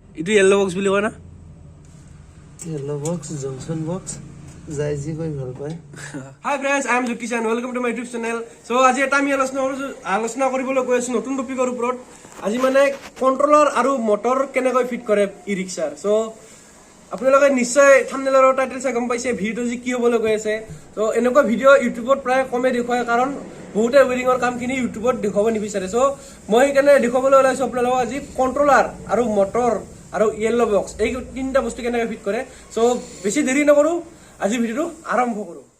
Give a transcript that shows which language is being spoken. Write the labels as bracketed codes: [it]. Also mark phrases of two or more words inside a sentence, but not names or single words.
[en] Itu yellow box [as] বুলি কয় না [en] yellow box junction box [as] যাইজি কই ভাল পায় [en] Hi friends, I am Jyotish and welcome to my YouTube channel. [as] So আজি এটা আমি আলোচনা কৰিবলৈ গৈ আছো নতুন টপিকৰ ওপৰত আজি মানে কন্ট্ৰোলাৰ আৰু মোটৰ কেনেকৈ ফিট কৰে ই ৰিক্সাৰ সো আপোনালোকে নিশ্চয় থাম্বনেলৰ টাইটেল চাই গম পাইছে ভিডিওটো যি কি হ'বলৈ গৈ আছে সো এনেকুৱা ভিডিও ইউটিউবত প্ৰায় কমে দেখুৱায় কাৰণ বহুতে ওয়েৰিংৰ কামখিনি ইউটিউবত দেখাব নিবিচাৰে সো মই সেইকাৰণে দেখাবলৈ ওলাইছো আপোনালোকক আজি কন্ট্ৰোলাৰ আৰু মোটৰ আৰু [en] yellow box [as] এই তিনিটা বস্তু কেনেকৈ ফিট কৰে সো বেছি দেৰি নকৰো আজি ভিডিওটো আৰম্ভ কৰো